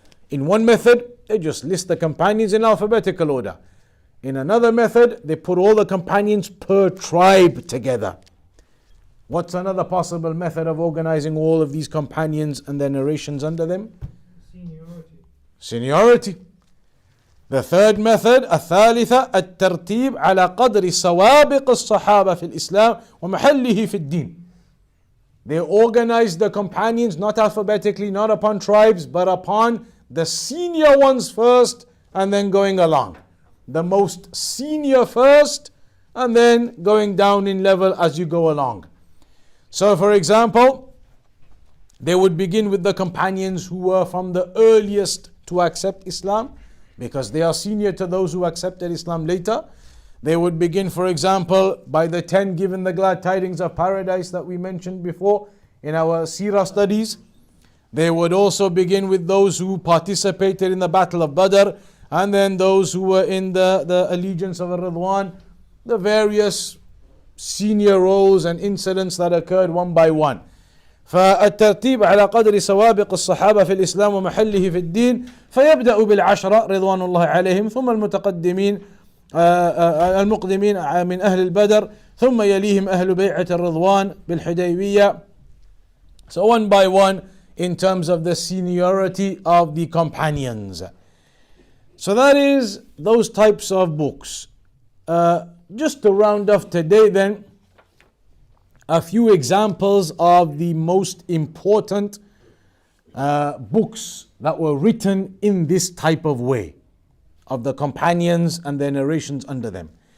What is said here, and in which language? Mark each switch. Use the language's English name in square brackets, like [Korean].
[English] In one method, they just list the companions in alphabetical order. In another method, they put all the companions per tribe together. What's another possible method of organizing all of these companions and their narrations under them? Seniority. The third method, [Arabic] الثالثة الترتيب على قدر سوابق الصحابة في الإسلام ومحله في الدين. [English] They organized the companions not alphabetically, not upon tribes, but upon the senior ones first and then going along. The most senior first and then going down in level as you go along. So for example, they would begin with the companions who were from the earliest to accept Islam, because they are senior to those who accepted Islam later. They would begin, for example, by the 10 given the glad tidings of paradise that we mentioned before in our seerah studies. They would also begin with those who participated in the battle of Badr and then those who were in the allegiance of Ridwan, the various senior roles and incidents that occurred one by one. [Arabic] فالترتيب على قدر سوابق الصحابة في الإسلام ومحله في الدين فيبدأ بالعشرة رضوان الله عليهم ثم المتقدمين المقدمين من أهل البدر ثم يليهم أهل بيعة الرضوان بالحديبية. [English] So one by one in terms of the seniority of the companions. So that is those types of books. Just to round off today then, a few examples of the most important books that were written in this type of way, of the companions and their narrations under them.